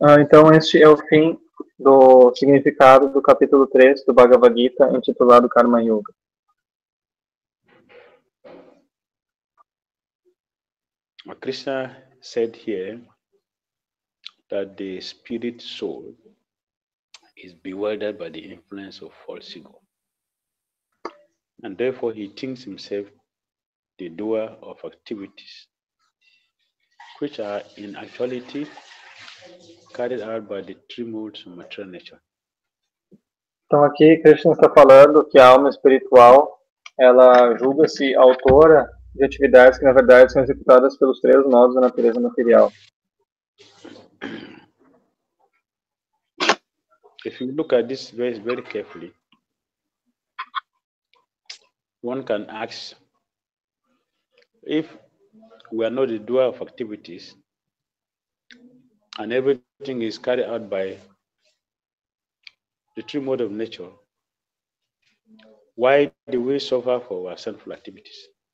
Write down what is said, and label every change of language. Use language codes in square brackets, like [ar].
[pt] Então, este é o fim do significado do capítulo 3 do Bhagavad Gita, intitulado Karma Yoga. [en] Krishna said here that the spirit soul is bewildered by the influence of false ego, and therefore he thinks himself the doer of activities which are in actuality carried out by the three modes of material nature. [pt] Então, aqui Krishna está falando que a alma espiritual ela julga-se autora de atividades que na verdade são executadas pelos três modos da natureza material. [en] If you look at this verse very carefully, one can ask, if we are not the doer of activities and everything is carried out by the three modes of nature, why do we suffer for our sinful activities?